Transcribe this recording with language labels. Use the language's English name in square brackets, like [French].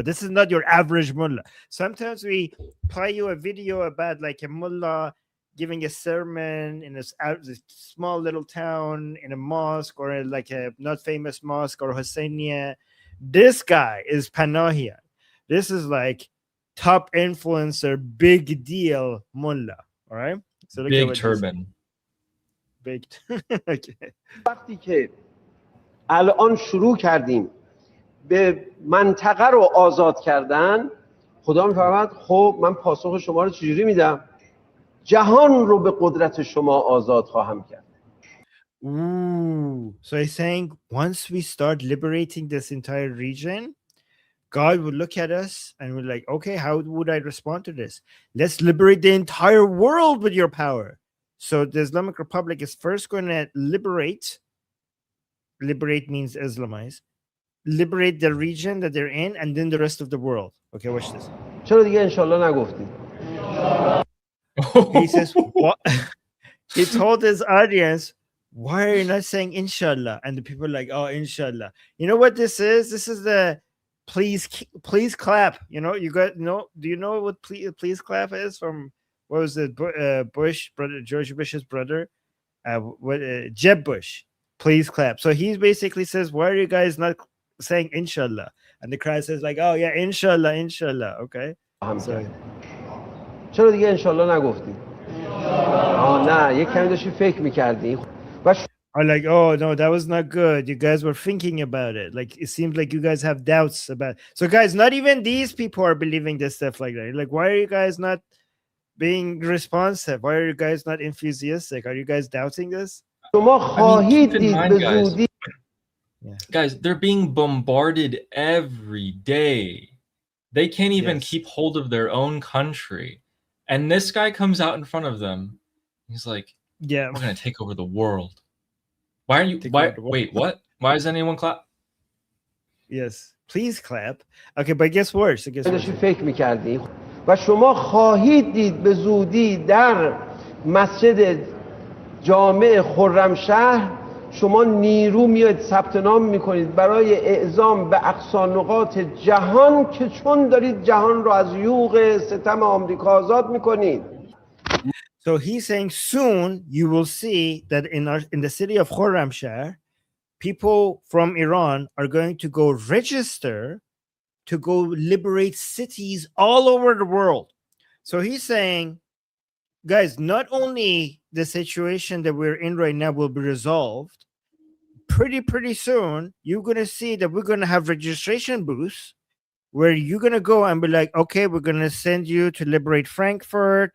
[English] This is not your average mullah. Sometimes we play you a video about like a mullah giving a sermon in this small little town in a mosque or like a not famous mosque or Husseiniya. This guy is Panahian. This is like top influencer, big deal mullah. All right. So look at Big what turban. Big. Okay. [Persian] وقتی که الان شروع کردیم به منطقه رو آزاد کردن، خدا میفرماد خب من پاسخ شما رو چجوری میدم؟ جهان رو به قدرت شما آزاد خواهم کرد. Ooh. [English] So he's saying once we start liberating this entire region, God would look at us and we're like, okay, how would I respond to this? Let's liberate the entire world with your power. So the Islamic Republic is first going to liberate means Islamize, liberate the region that they're in and then the rest of the world. Okay, watch this. [Persian] چرا دیگه انشالله نگفتید؟ [English] He says, what? He told his audience, why are you not saying inshallah? And the people are like, oh, inshallah. You know what this is? This is the please clap. You know, you got no. Do you know what please clap is from? What was it? Bush brother, George Bush's brother, Jeb Bush. Please clap. So he basically says, why are you guys not saying inshallah? And the crowd says like, oh yeah, inshallah, inshallah. Okay. So, [Persian] چرا دیگه انشالله نگفتید؟ نه یک کمی داشتی فکر میکردی. [English] are like, oh no, that was not good. You guys were thinking about it. Like it seems like you guys have doubts about. So guys, not even these people are believing this stuff like that. Like, why are you guys not being responsive? Why are you guys not enthusiastic? Are you guys doubting this? [Persian] شما خواهید دید به زودی. [English] Guys, they're being bombarded every day. They can't even keep hold of their own country. And this guy comes out in front of them. He's like, yeah, we're going to take over the world. Why are you, wait, what? Why does anyone clap? Yes, please clap. Okay, but it gets worse. It gets worse. [Persian] فکر می‌کردی و شما خواهید دید به زودی در مسجد جامع خرمشهر شما نیرو میاد ثبت نام میکنید برای اعزام به اقصی نقاط جهان که چون دارید جهان رو از یوغ ستم آمریکا آزاد میکنید. [English] So he's saying soon you will see that in the city of Khorramshahr, people from Iran are going to go register to go liberate cities all over the world. So he's saying, guys, not only the situation that we're in right now will be resolved, pretty soon, you're going to see that we're going to have registration booths where you're going to go and be like, okay, we're going to send you to liberate Frankfurt.